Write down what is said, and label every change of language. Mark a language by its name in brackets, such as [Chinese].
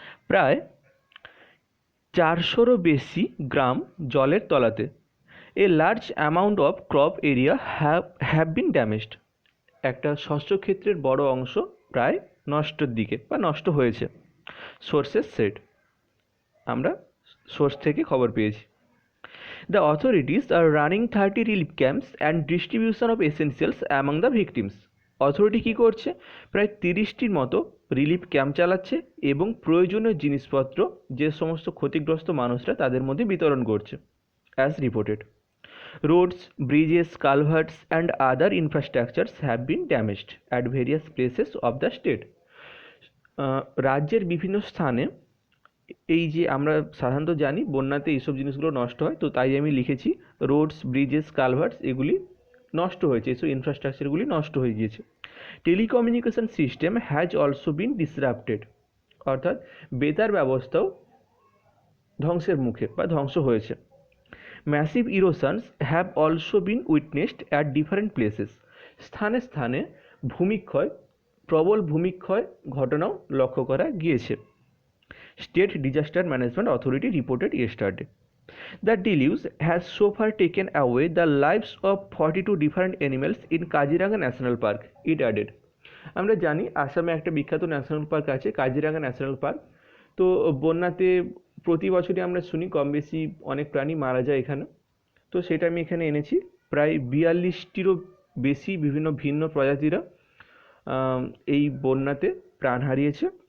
[Bangla] প্রায় 400রও বেশি গ্রাম জলের তলাতে। [English] A large amount of crop area have been damaged. [Bangla] একটা শস্যক্ষেত্রের বড় অংশ প্রায় নষ্টের দিকে বা নষ্ট হয়েছে। [English] sources said, [Bangla] আমরা সোর্স থেকে খবর পেয়েছি। [English] The authorities are running 30 relief camps and distribution of essentials among the victims. [Bangla] Authority কী করছে? প্রায় 30টির মতো রিলিফ ক্যাম্প চালাচ্ছে এবং প্রয়োজনীয় জিনিসপত্র যে সমস্ত ক্ষতিগ্রস্ত মানুষরা তাদের মধ্যে বিতরণ করছে, [English] As reported. Roads, bridges, culverts, and other infrastructures have been damaged at various places of the state. [Bangla] রাজ্যের বিভিন্ন স্থানে, এই যে আমরা সাধারণত জানি বন্যাতে এইসব জিনিসগুলো নষ্ট হয়, তো তাই আমি লিখেছি রোডস, ব্রিজেস, কালভার্টস এগুলি নষ্ট হয়েছে, এইসব ইনফ্রাস্ট্রাকচারগুলি নষ্ট হয়ে গিয়েছে। [English] telecommunication system has also been disrupted, [Bangla] অর্থাৎ বেতার ব্যবস্থাও ধ্বংসের মুখে বা ধ্বংস হয়েছে। [English] massive erosions have also been witnessed at different places, [Bangla] স্থানে স্থানে ভূমিক্ষয়, প্রবল ভূমিক্ষয় ঘটনাও লক্ষ্য করা গিয়েছে। [English] State Disaster Management Authority reported yesterday. The deluge has so far taken away the lives of 42 different animals in Kaziranga National Park, it added. [Bangla] আমরা জানি আসামে একটা বিখ্যাত ন্যাশনাল পার্ক আছে, কাজিরাঙ্গা ন্যাশনাল পার্ক। তো বন্যাতে প্রতি বছরই আমরা শুনি কম বেশি অনেক প্রাণী মারা যায় এখানে, তো সেটা আমি এখানে এনেছি। প্রায় 42টিরও বেশি বিভিন্ন ভিন্ন প্রজাতিরা এই বন্যাতে প্রাণ হারিয়েছে।